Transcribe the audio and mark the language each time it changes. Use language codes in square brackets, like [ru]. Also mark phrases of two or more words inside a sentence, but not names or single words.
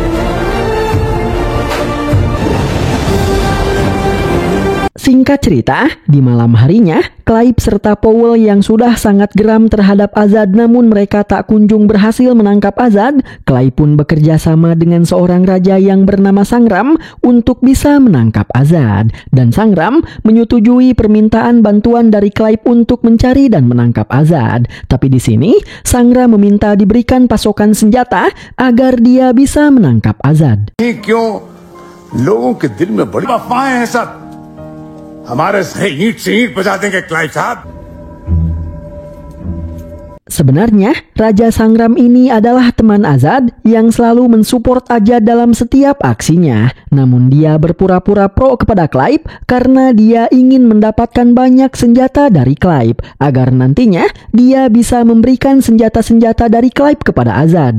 [id] Singkat cerita, di malam harinya, Clive serta Powell yang sudah sangat geram terhadap Azad namun mereka tak kunjung berhasil menangkap Azad, Clive pun bekerja sama dengan seorang raja yang bernama Sangram untuk bisa menangkap Azad. Dan Sangram menyetujui permintaan bantuan dari Clive untuk mencari dan menangkap Azad. Tapi di sini, Sangram meminta diberikan pasokan senjata agar dia bisa menangkap Azad. [hi] लोगों के दिल में बड़ी अफवाहें हैं सब। हमारे से ईंट से ईंट बजा देंगे क्लाइव साहब। [id] Sebenarnya, Raja Sangram ini adalah teman Azad yang selalu mensupport Azad dalam setiap aksinya. Namun dia berpura-pura pro kepada Clive karena dia ingin mendapatkan banyak senjata dari Clive agar nantinya dia bisa memberikan senjata-senjata dari Clive kepada Azad.